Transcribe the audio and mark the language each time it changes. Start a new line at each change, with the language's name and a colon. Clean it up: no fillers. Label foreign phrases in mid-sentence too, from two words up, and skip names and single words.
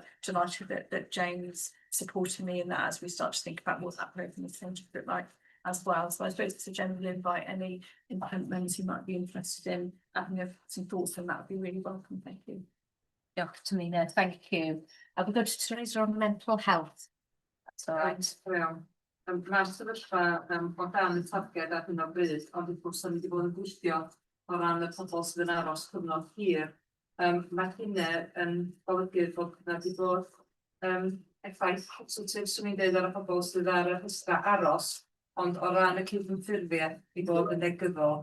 English: Delighted that Jane's supporting me in that as we start to think about what that program is going to look like as well. So I suppose it's a general invite any independent members who might be interested in having some thoughts on that would be really welcome. Thank you. Dr. Tamina, thank you. We go to Teresa on mental health. That's all right.
Welsh: Mae'r sefyllfa o dan y targed ar hyn o bryd, ond wrth gwrs ni wedi bod yn gweithio o ran y pobl sydd yn aros cyfnod hir. Mae hynny yn golygu bod yna wedi bod effaith positif, swn i'n dweud, ar y pobl sydd ar y rhestra aros, ond o ran y cydymffurfiau i bod yn negyddol.